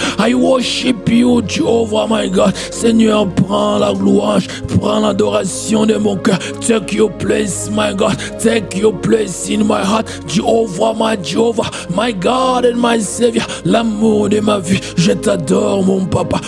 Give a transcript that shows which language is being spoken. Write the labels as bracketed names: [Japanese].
[English] I worship you, Jehovah, my God. [French] Seigneur, prends la louange, prends l'adoration de mon cœur. [English] Take your place, my God. Take your place in my heart, Jehovah, my God and my Savior. [French] L'amour de ma vie, je t'adore, mon papa.